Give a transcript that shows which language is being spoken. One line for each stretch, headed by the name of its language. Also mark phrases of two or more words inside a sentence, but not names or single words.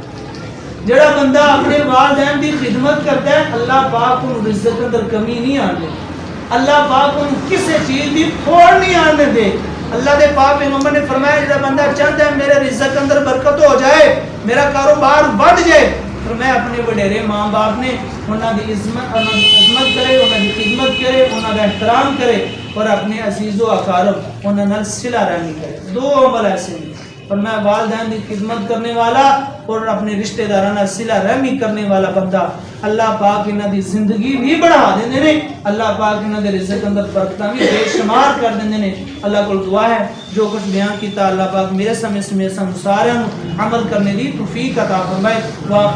Punjabi: جڑا بندہ اپنے والدین کی خدمت کرتا ہے، اللہ پاک ان رزق اندر کمی نہیں آنے دے، اللہ پاک ان کسی چیز کی پھوڑ نہیں آنے دے۔ اللہ دے پاک پیغمبر نے فرمایا جڑا بندہ چاہتا ہے میرے رزق اندر برکت ہو جائے، میرا کاروبار بڑھ جائے، اور میں اپنے وڈیرے ماں باپ نے انہاں دی عظمت کرے، انہاں دی خدمت کرے، انہاں دا احترام کرے، اور اپنے عزیز و اقارب انہاں نال صلہ رحمی کرے۔ 2 عمل ایسے ہیں، اور میں والدین کی خدمت کرنے والا اور اپنے رشتہ دارانہ صلہ رحمی کرنے والا بندہ، اللہ پاک انہاں دی زندگی بھی بڑھا دیندے نے، اللہ پاک انہاں دے رزق اندر برکتاں بھی بے شمار کر دیندے نے۔ اللہ کو دعا ہے جو کچھ بیان کیتا اللہ پاک میرے سمیت سم سارے عمل کرنے دی توفیق عطا فرمائے۔